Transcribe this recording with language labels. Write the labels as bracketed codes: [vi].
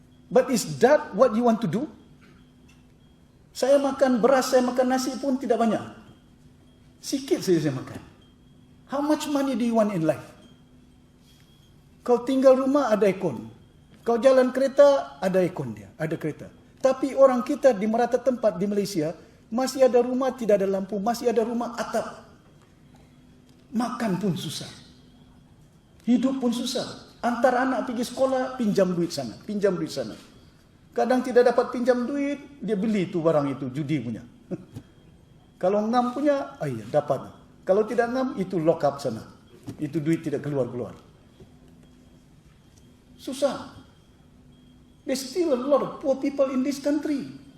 [en] But is that what you want to do? [ms] Saya makan beras, saya makan nasi pun tidak banyak. Sikit saja saya makan. [en] How much money do you want in life? [ms] Kau tinggal rumah ada aircon. Kau jalan kereta ada aircon dia, ada kereta. Tapi orang kita di merata tempat di Malaysia masih ada rumah tidak ada lampu, masih ada rumah atap. Makan pun susah. Hidup pun susah. Antar anak pergi sekolah, pinjam duit sana, pinjam duit sana. Kadang tidak dapat pinjam duit, dia beli itu barang itu, judi punya. Kalau ngam punya, iya dapat. Kalau tidak ngam, itu lock up sana. Itu duit tidak keluar-keluar. Susah. [en] There's still a lot of poor people in this country.